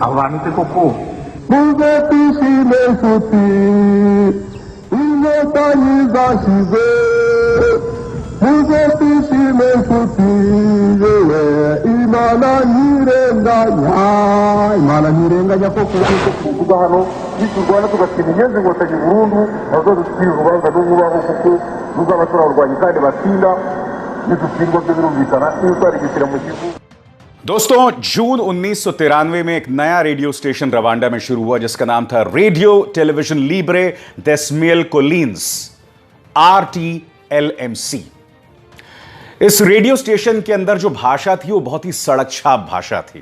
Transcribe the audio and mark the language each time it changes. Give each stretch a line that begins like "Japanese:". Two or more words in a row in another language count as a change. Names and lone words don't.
Kinyarwanda: Abo bantu se koko muze twishime nshuti, inkotanyi zashize, muze twishime nshuti, yewe Imana ntirenganya, Imana ntirenganya koko kuvuga hano niturwana tugatsinda inyenzi inkotanyi burundu nazo dutsinda urubanza rw'ububaho kuko ruzaba turarurwanya kandi batsinda nidutsindwa byo birumvikana niyo twarigisira mu gihugu।
Hindi: दोस्तों, जून 1993 में एक नया रेडियो स्टेशन रवांडा में शुरू हुआ जिसका नाम था रेडियो टेलीविजन लिब्रे डेस मिल कोलिन्स, RTLMC। इस रेडियो स्टेशन के अंदर जो भाषा थी वो बहुत ही सड़क छाप भाषा थी।